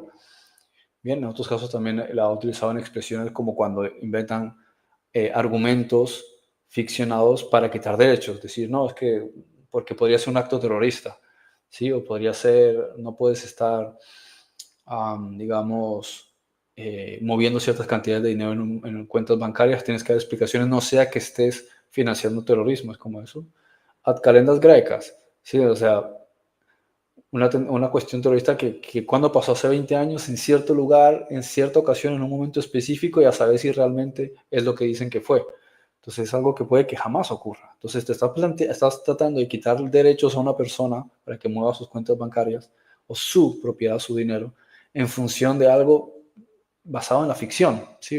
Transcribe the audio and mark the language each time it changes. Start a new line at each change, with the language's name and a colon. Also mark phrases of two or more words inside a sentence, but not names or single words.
Spanish: Bien, en otros casos también la ha utilizado en expresiones como cuando inventan argumentos ficcionados para quitar derechos, decir, no, es que porque podría ser un acto terrorista, ¿sí? O podría ser, no puedes estar, digamos, moviendo ciertas cantidades de dinero en cuentas bancarias, tienes que dar explicaciones, no sea que estés financiando terrorismo, es como eso.
Latin: Ad calendas graecas,
Spanish: ¿sí? O sea, una cuestión terrorista que cuando pasó hace 20 años en cierto lugar, en cierta ocasión, en un momento específico, y a saber si realmente es lo que dicen que fue. Entonces es algo que puede que jamás ocurra. Entonces estás tratando de quitar derechos a una persona para que mueva sus cuentas bancarias o su propiedad, su dinero, en función de algo basado en la ficción, ¿sí?